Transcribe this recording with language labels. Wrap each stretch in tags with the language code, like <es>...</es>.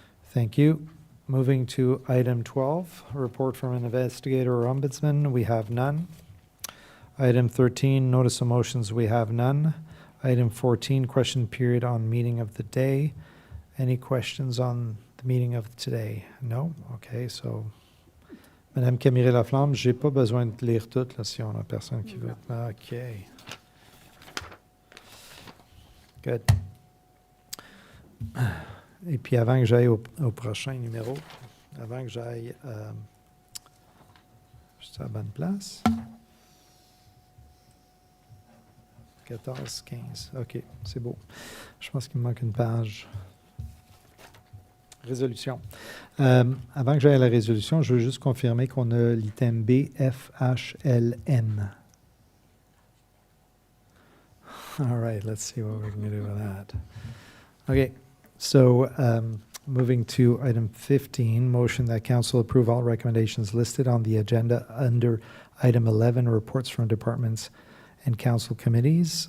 <en>Thank you. Moving to item 12, a report from an investigator or ombudsman, we have none. Item 13, notice of motions, we have none. Item 14, question period on meeting of the day. Any questions on the meeting of today? No?</en> <fr>Okay, so Madame Camille Laflamme, j'ai pas besoin de lire toutes là, si on a personne qui veut.</fr> <en>OK. Good.</en> <fr>Et puis avant que j'aille au prochain numéro, avant que j'aille juste à la bonne place. 14, 15. OK, c'est beau. Je pense qu'il me manque une page. Résolution. Avant que j'aille à la résolution, je veux juste confirmer qu'on a l'item B, F, H, L, M.</fr> <en>All right, let's see what we can do with that. OK. So, moving to item 15, motion that council approve all recommendations listed on the agenda under item 11, reports from departments and council committees.</en>